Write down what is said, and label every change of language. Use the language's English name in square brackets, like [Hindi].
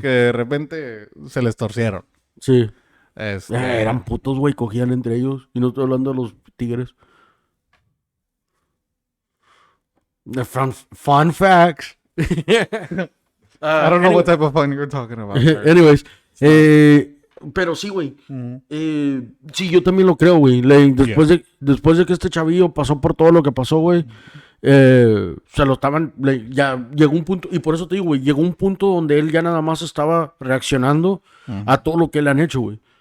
[Spanish] Que de repente se les torcieron. sí. Este, Eran putos, güey, cogían entre ellos. Y no estoy hablando de los tigres. [English] The fun facts. I don't know what type of fun you're talking about. [Spanish] Anyways, pero sí, güey. Sí, yo también lo creo, güey. Después de que este chavillo pasó por todo lo que pasó, güey. Se lo estaban. Ya llegó un punto. Y por eso te digo, güey. Llegó un punto donde él ya nada más estaba reaccionando a todo lo que le han hecho, güey.